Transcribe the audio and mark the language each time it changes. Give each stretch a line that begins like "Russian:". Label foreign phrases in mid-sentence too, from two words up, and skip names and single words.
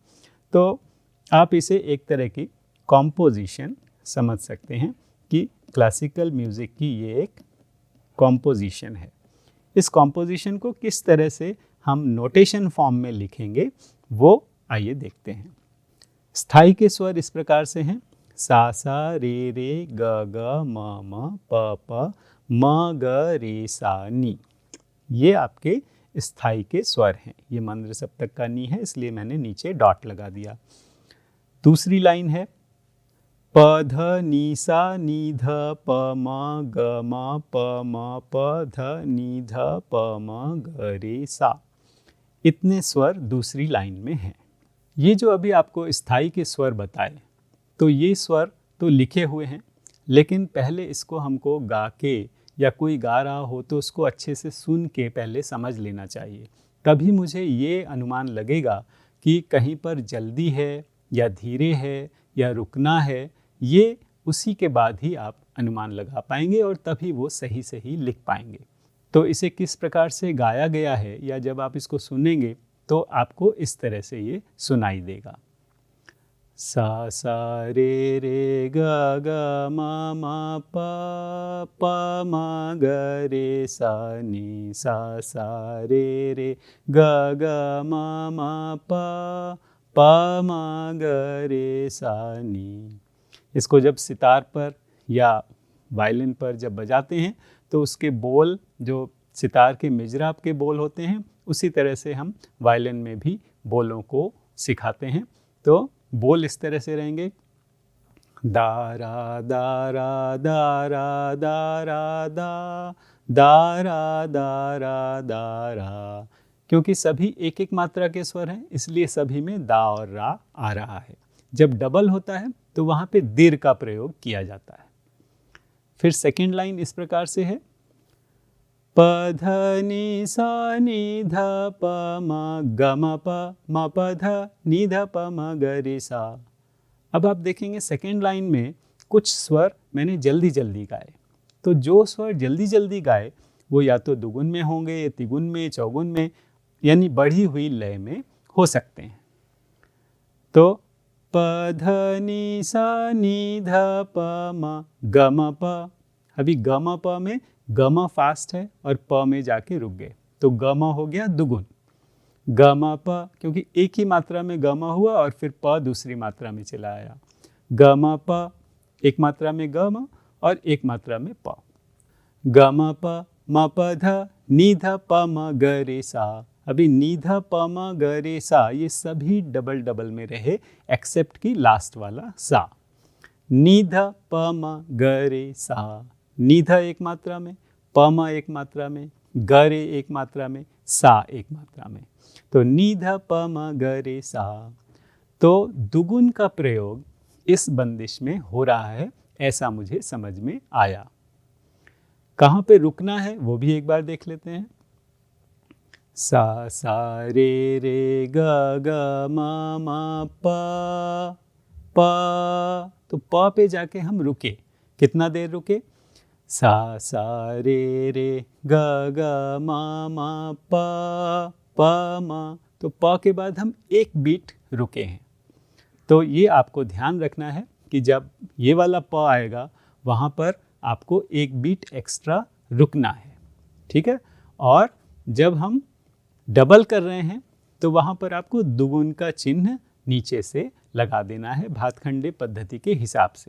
Hindi: तो आप इसे एक तरह की कॉम्पोजिशन समझ सकते हैं कि
English: classical music
Hindi: की ये एक कॉम्पोजिशन है। इस कॉम्पोजिशन को किस तरह से हम
English: notation form
Hindi: में लिखेंगे वो आइए देखते हैं। स्थाई के स्वर इस प्रकार से हैं, सा सा रे रे ग ग म म प प म ग रे सा नी, ये आपके स्थाई के स्वर हैं। ये मंद्र सप्तक का नी है, इसलिए मैंने नीचे डॉट लगा दिया। दूसरी लाइन है प ध नी सा नी ध प म ग म प म प ध नी ध प म ग रे सा, इतने स्वर दूसरी लाइन में हैं। ये जो अभी आपको स्थाई के स्वर बताए, तो ये स्वर तो लिखे हुए हैं, लेकिन पहले इसको हमको गा के या कोई गा रहा हो तो उसको अच्छे से सुन के पहले समझ लेना चाहिए। तभी मुझे ये अनुमान लगेगा कि कहीं पर जल्दी है या धीरे है या रुकना है, ये उसी के बाद ही आप अनुमान लगा पाएंगे और तभी वो सही सही लिख पाएंगे। तो इसे किस प्रकार से गाया गया है या जब आप इसको सुनेंगे तो आपको इस तरह से ये सुनाई देगा। सा सा रे ग ग म म प प म ग रे सा रे ग ग म म प म ग रे सा नी। इसको जब सितार पर या वायलिन पर जब बजाते हैं तो उसके बोल जो सितार के मिजराब के बोल होते हैं, उसी तरह से हम वायलिन में भी बोलों को सिखाते हैं। तो बोल इस तरह से रहेंगे, दारा दारा दारा दारा दा दारा दारा दारा। क्योंकि सभी एक एक मात्रा के स्वर हैं, इसलिए सभी में दा और रा आ रहा है। जब डबल होता है तो वहां पे दीर का प्रयोग किया जाता है। फिर
English: second line
Hindi: इस प्रकार से है, प ध नि सा नि ध प म ग म प म प ध नि ध प म ग रे सा। अब आप देखेंगे
English: second line
Hindi: में कुछ स्वर मैंने जल्दी जल्दी गाए। तो जो स्वर जल्दी जल्दी गाए वो या तो दुगुन में होंगे या तिगुन में, चौगुन में, यानी बढ़ी हुई लय में हो सकते हैं। तो प ध नि सा नि ध प म ग म प। अभी ग म प में ग म फास्ट है और प में जाके रुक गए, तो ग म हो गया दुगुन। ग म प, क्योंकि एक ही मात्रा में ग म हुआ और फिर प दूसरी मात्रा में चला आया। ग म प, एक मात्रा में ग म और एक मात्रा में प। ग म प म प ध नि ध प म ग रे सा। अभी नि ध प म ग रे सा ये सभी
English: double double
Hindi: में रहे, एक्सेप्ट की लास्ट वाला सा। नि ध प म ग रे सा। नि ध एक मात्रा में, प म एक मात्रा में, ग रे एक मात्रा में, सा एक मात्रा में। तो नि ध प म ग रे सा। तो दुगुन का प्रयोग इस बंदिश में हो रहा है, ऐसा मुझे समझ में आया। कहाँ पे रुकना है वो भी एक बार देख लेते हैं। सा रे ग ग म म प प। तो प पे जाके हम रुके, कितना देर रुके, सा रे ग ग म म प म। तो प के बाद हम एक बीट रुके हैं। तो ये आपको ध्यान रखना है कि जब ये वाला प आएगा वहाँ पर आपको एक
English: beat extra
Hindi: रुकना है, ठीक है। और जब हम डबल कर रहे हैं तो वहाँ पर आपको दुगुन का चिन्ह नीचे से लगा देना है भातखंडे पद्धति के हिसाब से।